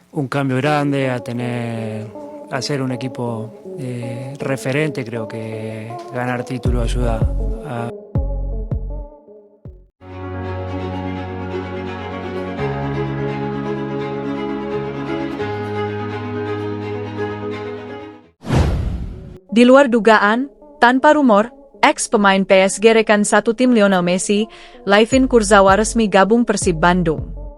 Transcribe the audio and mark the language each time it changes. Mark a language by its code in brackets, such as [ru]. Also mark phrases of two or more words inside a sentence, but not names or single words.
[es] un cambio grande, a ser un equipo referente. Creo que ganar título ayuda a... [id] Di luar dugaan, tanpa rumor, ex-pemain PSG rekan satu tim Lionel Messi, Layvin Kurzawa resmi gabung Persib Bandung.